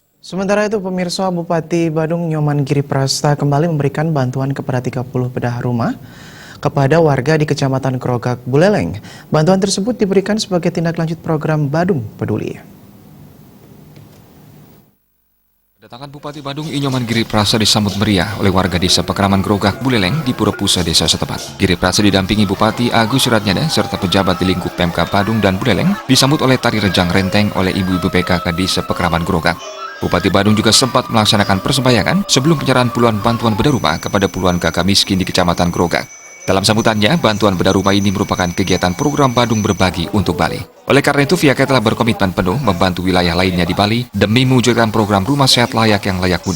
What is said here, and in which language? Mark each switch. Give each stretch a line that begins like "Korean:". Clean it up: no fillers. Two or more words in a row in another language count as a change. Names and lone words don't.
Indonesian: Sementara itu, pemirsa, Bupati Badung Nyoman Giriprasta kembali memberikan bantuan kepada 30 bedah rumah kepada warga di Kecamatan Grogak, Buleleng. Bantuan tersebut diberikan sebagai tindak lanjut program Badung Peduli. Kedatangan Bupati Badung Nyoman Giriprasta disambut meriah oleh warga desa Pekraman Grogak, Buleleng di Pura-Pusa desa setempat. Giriprasta didampingi Bupati Agus Suratnyada serta pejabat di lingkup Pemkab Badung dan Buleleng disambut oleh tari rejang renteng oleh ibu-ibu PKK desa Pekraman Grogak. Bupati Badung juga sempat melaksanakan persembayangan sebelum penyerahan puluhan bantuan bedah rumah kepada puluhan kakak miskin di Kecamatan Grogak. Dalam sambutannya, bantuan bedah rumah ini merupakan kegiatan program Badung Berbagi untuk Bali. Oleh karena itu, pihaknya telah berkomitmen penuh membantu wilayah lainnya di Bali demi mewujudkan program rumah sehat layak yang layak huni.